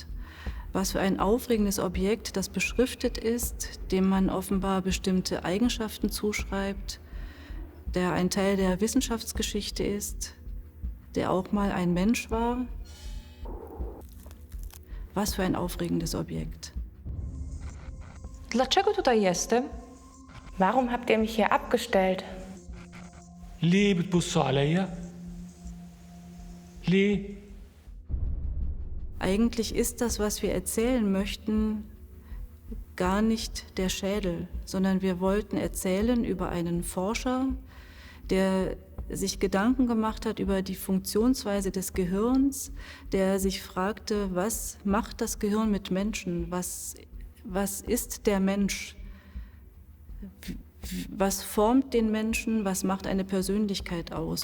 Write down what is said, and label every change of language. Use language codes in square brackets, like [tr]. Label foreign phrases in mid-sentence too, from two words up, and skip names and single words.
[de] Was für ein aufregendes Objekt, das beschriftet ist, dem man offenbar bestimmte Eigenschaften zuschreibt, der ein Teil der Wissenschaftsgeschichte ist, der auch mal ein Mensch war. Was für ein aufregendes Objekt. [pl] Dlaczego tutaj jestem? [de] Warum habt ihr mich hier abgestellt? [ar] ليه بتبصوا عليا؟ ليه؟ [de] Eigentlich ist das, was wir erzählen möchten, gar nicht der Schädel, sondern wir wollten erzählen über einen Forscher, der sich Gedanken gemacht hat über die Funktionsweise des Gehirns, der sich fragte, was macht das Gehirn mit Menschen, was ist der Mensch, was formt den Menschen, was macht eine Persönlichkeit aus.